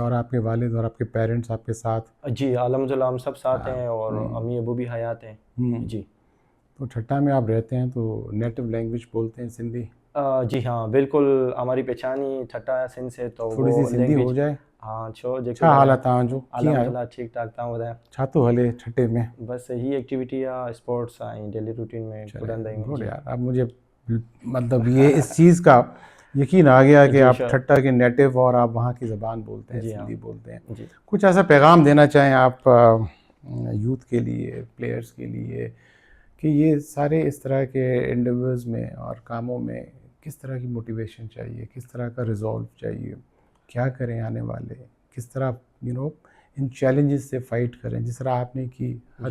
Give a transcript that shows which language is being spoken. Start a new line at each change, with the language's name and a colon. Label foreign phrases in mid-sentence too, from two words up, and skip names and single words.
Urdu: اور آپ کے والد اور آپ کے پیرنٹس آپ کے ساتھ? جی الحمدللہ ہم سب ساتھ हाँ, ہیں اور امی ابو بھی حیات ہیں. हुँ। जी تو ٹھٹہ میں آپ رہتے ہیں تو
English: native language
Urdu: بولتے ہیں سندھی? جی ہاں، بالکل ہماری پہچان ہی ٹھٹہ سندھ سے، تو وہ تھوڑی سی سندھی ہو लैंग्वेज। जाए? हाँ,
Sindhi: छो जेको छा हाल ॻाल्हायां। आहे तव्हांजो? कीअं आहियो? अल्हम्दुलिल्लाह ठीकु-ठाक, तव्हां ॿुधायो? छा थो हले ठटे में? बस यही एक्टिविटी आहे, स्पोर्ट्स ऐं
English: daily routine
Sindhi: में चले, कुॾंदा आहियूं।
Urdu: गुड जी यार। اب مجھے مطلب یہ اس چیز کا یقین آ گیا کہ जी आप श्योर। ٹھٹہ کے نیٹو اور آپ وہاں کی زبان بولتے ہیں, جی ہاں سندھی بولتے ہیں. जी کچھ ایسا پیغام دینا چاہیں آپ یوتھ کے لیے، پلیئرز کے لیے، کہ یہ سارے اس طرح کے اینڈیورز میں اور کاموں میں کس طرح کی موٹیویشن چاہیے، کس طرح کا ریزولو چاہیے، کیا کریں آنے والے، کس طرح ان چیلنجز سے فائٹ کریں جس طرح آپ نے کی ہر